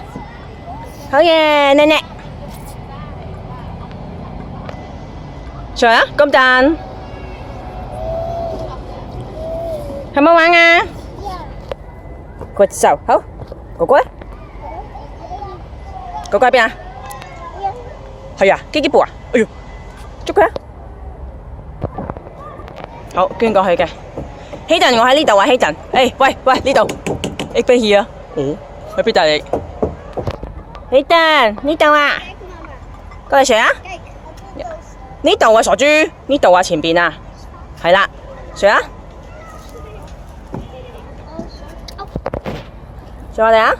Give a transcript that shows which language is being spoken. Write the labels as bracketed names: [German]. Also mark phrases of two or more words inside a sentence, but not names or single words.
[Cantonese] 好嘢，叻叻！上啊，咁彈，係咪玩啊 ？ [English] Good job， [Cantonese] 好，哥哥咧？哥哥喺邊啊？係啊，幾步啊？哎呦！捉佢啊！好，捐過去嘅。希頓，我喺呢度啊，希頓。誒，喂，呢度。 [Dutch] Ik ben hier。 [Cantonese] 哦，喺邊度你？希頓，呢度啊。過嚟上啊！呢度啊，傻豬，呢度啊，前邊啊。係啦，上啊！上我哋啊！